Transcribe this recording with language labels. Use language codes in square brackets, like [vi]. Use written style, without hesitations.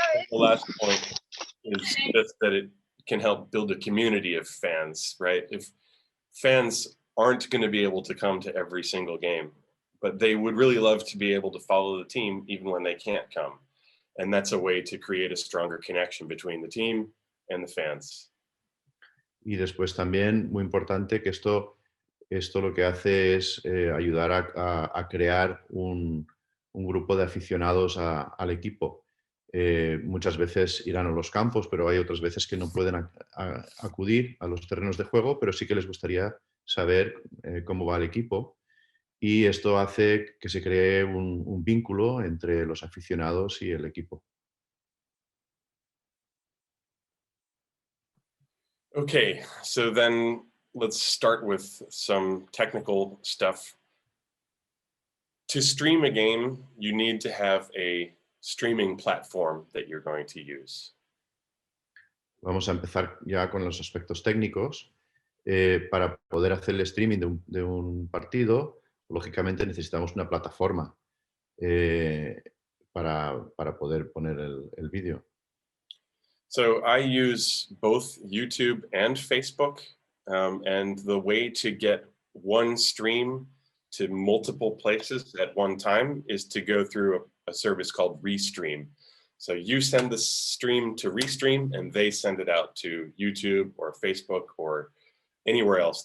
[en] The last point is just that it can help build a community of fans, right? If fans aren't going to be able to come to every single game, but they would really love to be able to follow the team even when they can't come. And that's a way to create a stronger connection between the team and the fans. [es] Y después también, muy importante, que esto lo que hace es ayudar a crear un grupo de aficionados al equipo. Muchas veces irán a los campos, pero hay otras veces que no pueden acudir a los terrenos de juego, pero sí que les gustaría saber cómo va el equipo. Y esto hace que se cree un vínculo entre los aficionados y el equipo. [en] Okay, so then let's start with some technical stuff. To stream a game, you need to have a streaming platform that you're going to use. [es] Vamos a empezar ya con los aspectos técnicos. Para poder hacer el streaming de un partido, lógicamente necesitamos una plataforma para poder poner el vídeo. [en] So I use both YouTube and Facebook, and the way to get one stream to multiple places at one time is to go through a service called Restream. So you send the stream to Restream and they send it out to YouTube or Facebook or anywhere else.